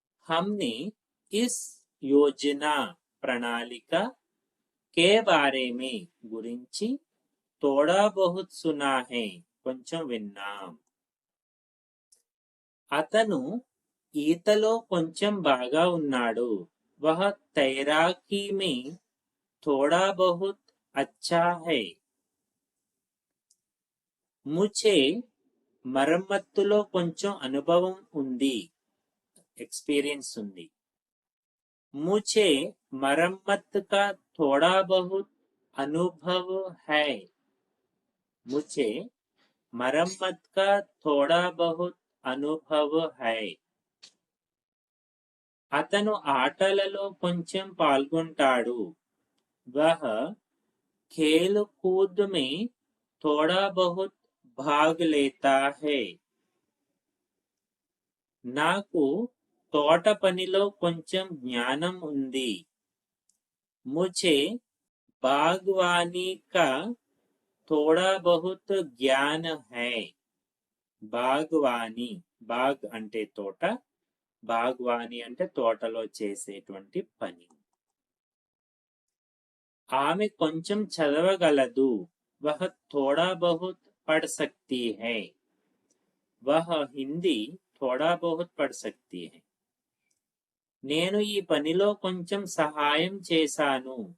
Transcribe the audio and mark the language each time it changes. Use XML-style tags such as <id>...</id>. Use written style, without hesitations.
<hi>हमने इस योजना</hi> <te>ప్రణాళిక</te> <hi>के बारे में</hi> <te>గురించి</te> <hi>थोड़ा बहुत सुना है</hi> <te>కొంచెం విన్నాం. అతను ఈతలో కొంచెం బాగా ఉన్నాడు.</te> <hi>वह तैराकी में थोड़ा बहुत अच्छा है. मुझे</hi> <te>మరమ్మత్తులో కొంచెం అనుభవం ఉంది, ఎక్స్పీరియన్స్ ఉంది.</te> <hi>मुझे मरम्मत का थोड़ा बहुत अनुभव है. मुझे मरम्मत का थोड़ा बहुत अनुभव है.</hi> <te>అతను ఆటలలో కొంచెం పాల్గొంటాడు.</te> <hi>वह खेल कूद में थोड़ा बहुत भाग लेता है.</hi> <te>నాకు తోట పనిలో కొంచెం జ్ఞానం ఉంది.</te> <hi>मुझे बागवानी का थोड़ा बहुत ज्ञान है.</hi> <te>బాగ్వానీ, బాగ్ అంటే తోట, బాగ్వానీ అంటే తోటలో చేసేటువంటి పని. ఆమె కొంచెం చదవగలదు.</te> <hi>वह थोड़ा बहुत पढ़ सकती है. वह हिंदी थोड़ा बहुत पढ़ सकती है.</hi> <te>నేను ఈ పనిలో కొంచెం సహాయం చేశాను.</te>